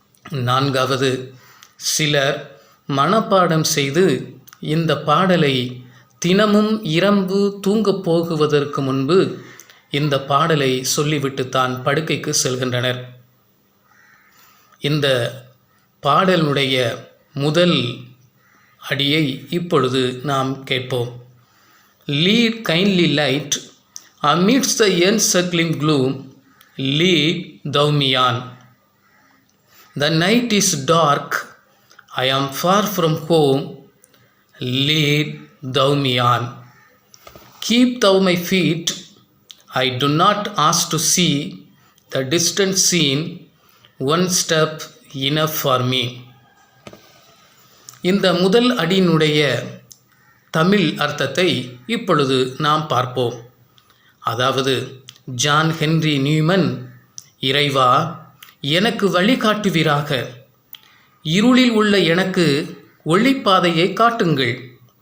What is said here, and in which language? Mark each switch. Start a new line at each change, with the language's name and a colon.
Tamil: நான்காவது, சிலர் மனப்பாடம் செய்து இந்த பாடலை தினமும் இரவு தூங்கப் போகுவதற்கு முன்பு இந்த பாடலை சொல்லிவிட்டு தான் படுக்கைக்கு செல்கின்றனர். இந்த பாடலுடைய முதல் அடியை இப்பொழுது நாம் கேட்போம்.
English: Lead kindly light amidst the encircling gloom, lead thou me on. The night is dark, I am far from home, lead thou me on. Keep thou my feet, I do not ask to see the distant scene, one step enough for me.
Tamil: இந்த முதல் அடியினுடைய தமிழ் அர்த்தத்தை இப்பொழுது நாம் பார்ப்போம். அதாவது, John Henry Neumann, இறைவா எனக்கு வழிகாட்டுவீராக. இருளில் உள்ள எனக்கு ஒளிப்பாதையை காட்டுங்கள்.